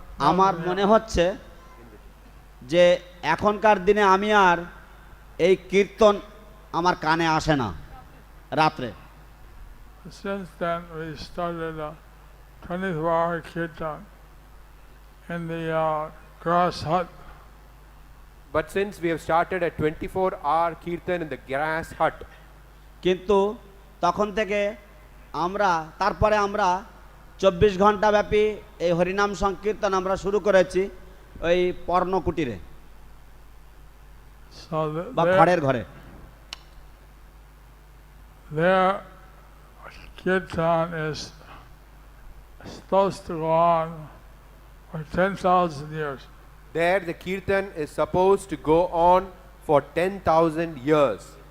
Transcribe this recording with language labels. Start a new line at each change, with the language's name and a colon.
Bangla: আমার মনে হচ্ছে যে এখনকার দিনে আমি আর এই কীর্তন আমার কানে আসে না রাত্রে।
English: Since then we started a 24-hour kirtan in the grass hut. But since we have started a 24-hour kirtan in the grass hut,
Bangla: কিন্তু তখন থেকে তারপরে আমরা 24 ঘন্টা ব্যাপী এই হরিনাম সংকীর্তন আমরা শুরু করেছি ওই পর্ণকুটিরে বা খড়ের ঘরে।
English: Their kirtan is supposed to go on for 10,000 years. there the kirtan is supposed to go on for 10,000 years.